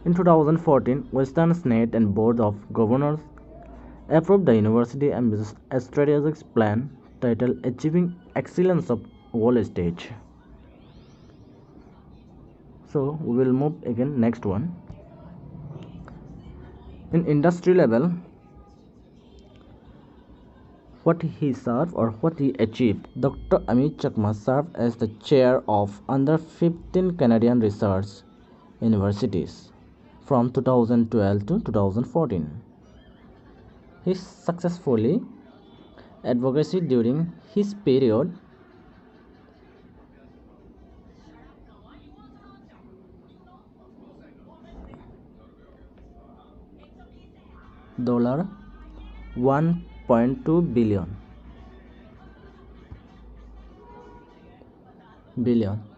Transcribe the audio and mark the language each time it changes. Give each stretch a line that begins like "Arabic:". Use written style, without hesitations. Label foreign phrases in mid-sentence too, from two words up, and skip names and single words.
English: In 2014, Western Senate and Board of Governors approved the university ambitious strategic plan titled Achieving Excellence of All Stage. So we will move again next one. In industry level, what he served or what he achieved. Dr. Amit Chakma served as the chair of under 15 Canadian research universities from 2012 to 2014. He successfully advocacy during his period $1.2 billion.